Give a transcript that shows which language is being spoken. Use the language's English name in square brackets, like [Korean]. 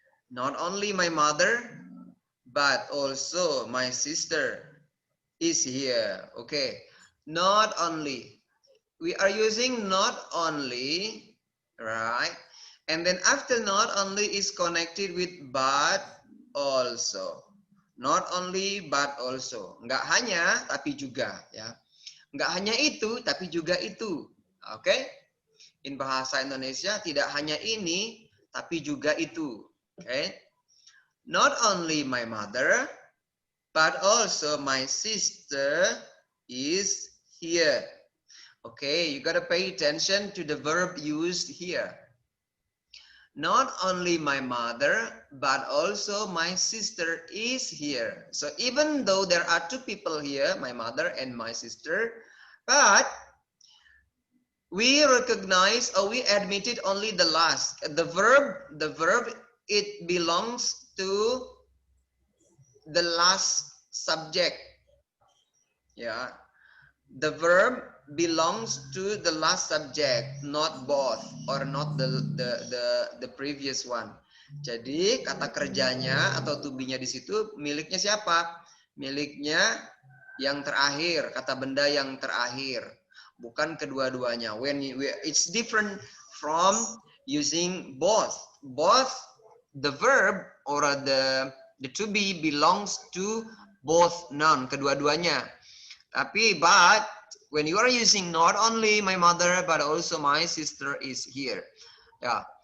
[English] Not only my mother, but also my sister is here. Okay. Not only. We are using not only, right? And then after not only is connected with but also. Not only but also. [Indonesian] Enggak hanya tapi juga ya. Enggak hanya itu tapi juga itu. Oke? [English] Okay? [Indonesian] In bahasa Indonesia tidak hanya ini tapi juga itu. [English] Oke? Okay? Not only my mother but also my sister is here. Okay, you gotta pay attention to the verb used here. Not only my mother, but also my sister is here. So even though there are two people here, my mother and my sister, but we recognize or we admitted only the last. The verb, it belongs to the last subject. Yeah. The verb belongs to the last subject, not both or not the previous one. [Indonesian] Jadi kata kerjanya atau to be-nya di situ miliknya siapa? Miliknya yang terakhir, kata benda yang terakhir, bukan kedua-duanya. [English] It's different from using both. Both the verb or the to be belongs to both noun, [Indonesian] kedua-duanya. [English] Tapi but when you are using not only my mother but also my sister is here. Yeah.